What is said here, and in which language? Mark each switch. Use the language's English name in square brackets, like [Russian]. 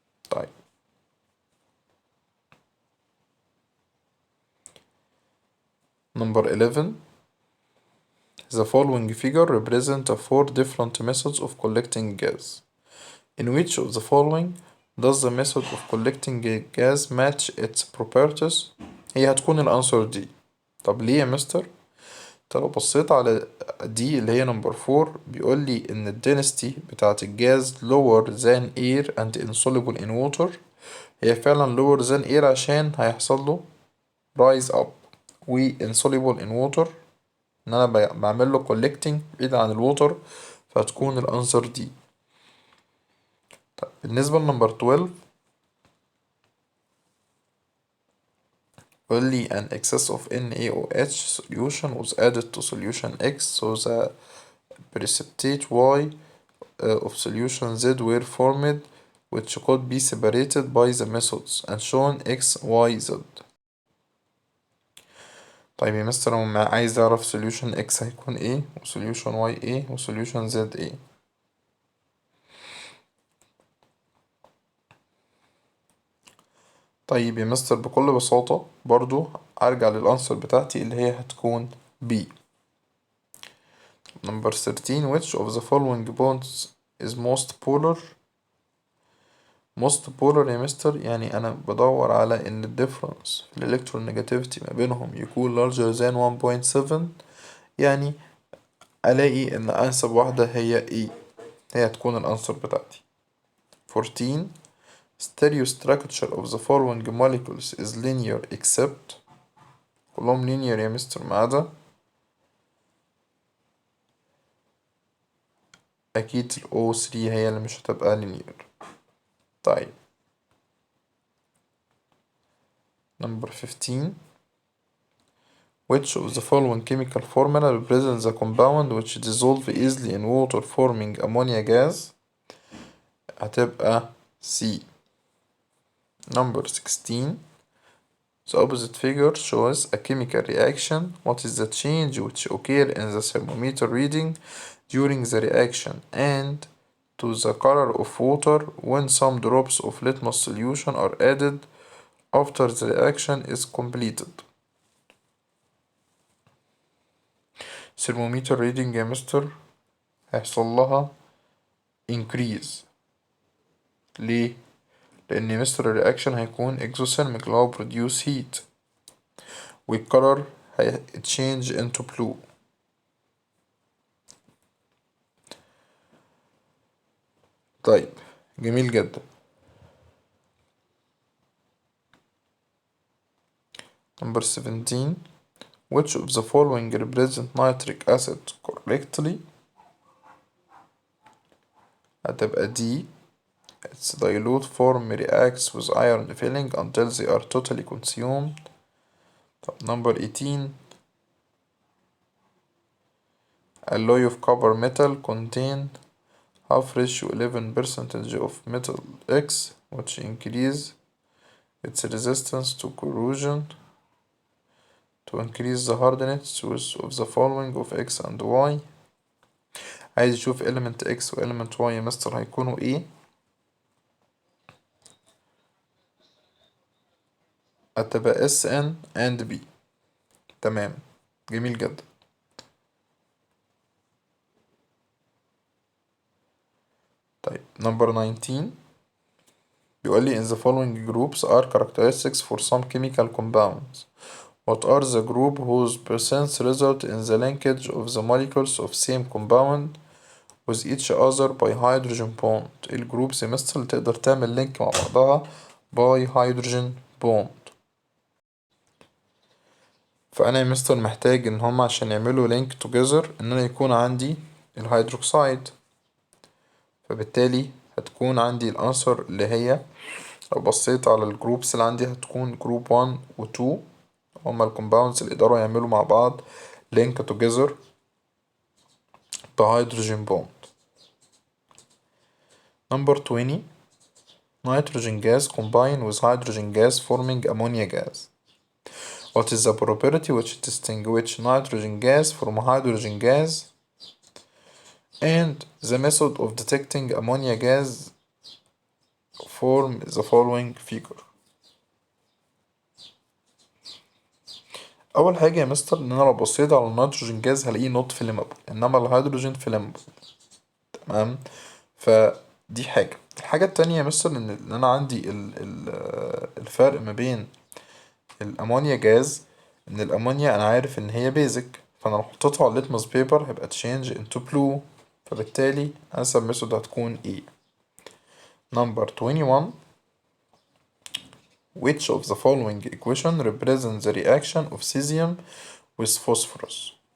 [English] طيب number 11 the following figure represent 4 different methods of collecting gas. In which of the following does the method of collecting gas match its properties؟ [Arabic] هي هتكون الانسر دي. طب ليه يا مستر؟ انت لو بصيت على دي اللي هي نمبر 4 بيقول لي ان الدنسيتي بتاعت الجاز [English] lower than air and insoluble in water. [Arabic] هي فعلا [English] lower than air [Arabic] عشان هيحصل له [English] rise up [Arabic] و [English] insoluble in water [Arabic] ان انا بعمل له collecting بعيد عن الووتر، فهتكون الانسر دي. طيب بالنسبة لنمبر 12 بيقول لي [English] an excess of NaOH solution was added to solution X so the precipitate Y of solution Z were formed which could be separated by the methods and shown X, Y, Z. [Arabic] طيب يا مستر هو عايز يعرف solution X هيكون ايه و solution Y ايه و solution Z ايه. طيب يا مستر بكل بساطة برضو هرجع للأنسر بتاعتي اللي هي هتكون B. [English] Number 13 which of the following bonds is most polar؟ most polar [Arabic] يا مستر يعني أنا بدور على إن ال difference في ال electronegativity ما بينهم يكون [English] larger than 1.7، [Arabic] يعني ألاقي إن أنسب واحدة هي E، هي هتكون الأنسر بتاعتي. [English] 14 stereostructure of the following molecules is linear except، [Arabic] كلهم linear يا مستر ما عدا أكيد ال O3 هي اللي مش هتبقى linear. [English] طيب number 15 which of the following chemical formula represents the compound which dissolve easily in water forming ammonia gas؟ [Arabic] هتبقى C. [English] number 16 the opposite figure shows a chemical reaction. What is the change which occur in the thermometer reading during the reaction and to the color of water when some drops of litmus solution are added after the reaction is completed؟ thermometer reading [Arabic] يا مستر هيحصل لها [English] increase. [Arabic] ليه؟ لأن مستر الرياكشن هيكون exothermic اللي هو [English] produce heat [Arabic] والcolor هي [English] change into blue. [Arabic] طيب جميل جدا. [English] number 17 which of the following represent nitric acid correctly؟ [Arabic] هتبقى D [English] its dilute form reacts with iron filling until they are totally consumed. طب number 18 alloy of copper metal contain half ratio 11% of metal X which increase its resistance to corrosion to increase the hardness of the following of X and Y. [Arabic] عايز يشوف element X و element Y يا مستر هيكونوا ايه؟ هتبقى SN and B. تمام جميل جدا. طيب [English] number 19 [Arabic] بيقول لي [English] in the following groups are characteristics for some chemical compounds. What are the group whose presence result in the linkage of the molecules of same compound with each other by hydrogen bond. [Arabic] الجروبس مثل اللي تقدر تعمل لينك مع بعضها [English] by hydrogen bond. [Arabic] فأنا يا مستر محتاج إن هما عشان يعملوا لينك together إن أنا يكون عندي الهيدروكسيد، فبالتالي هتكون عندي الأنسر اللي هي لو بصيت على الجروبس اللي عندي هتكون جروب 1 و 2 هما الكومباوندز اللي يقدروا يعملوا مع بعض [English] link together [Arabic] بهيدروجين بوند. [English] Number 20 nitrogen gas combine with hydrogen gas forming ammonia gas. What is the probability which distinguish nitrogen gas from hydrogen gas and the method of detecting ammonia gas form the following figure. [Arabic] أول حاجة يا مستر إن أنا لو بصيت على النيتروجين جاز هلاقيه نوت فليمبل إنما الهيدروجين فليمبل. تمام فدي حاجة. الحاجة التانية يا مستر إن أنا عندي الفرق ما بين الأمونيا جاز إن الأمونيا أنا عارف إن هي بيزك فأنا لو حطيتها على الليتمس بيبر هيبقى [English] change into blue [Arabic] فبالتالي أنسب ميثود هتكون إيه. [English] Number 21 Which of the following equation represents the reaction of cesium with phosphorus.